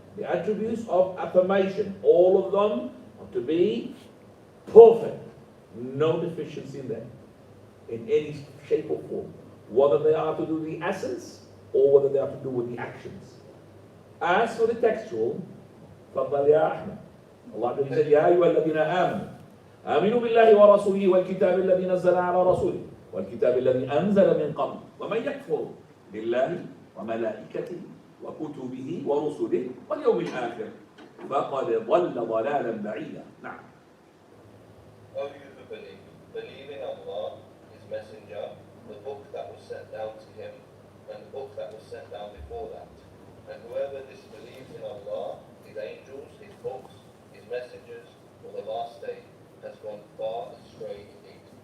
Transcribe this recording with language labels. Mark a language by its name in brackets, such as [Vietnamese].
[English] The attributes of affirmation, all of them are to be perfect. No deficiency in them, in any shape or form. Whether they are to do with the essence or whether they are to do with the actions. As for the textual, [Arabic] فَضَّلْ يَا أَحْمَدْ. [English] Allah said, [Arabic] يَا أَيُّهَا الَّذِينَ آمَنُوا آمِنُوا بِاللَّهِ وَرَسُولِهِ وَالْكِتَابِ الَّذِي نَزَّلَ عَلَى رَسُولِهِ والكتاب الذي أنزل من قبل ومن يكفر بالله وملائكته وكتبه ورسله واليوم الآخر فقد ضل ضلالا بعيدا. نعم. [English] O you who believe in Allah, His Messenger, the book that was sent down to Him, and the book that was sent down before that. And whoever disbelieves in Allah, His angels, His books, His messengers, or the last day, has gone far astray indeed.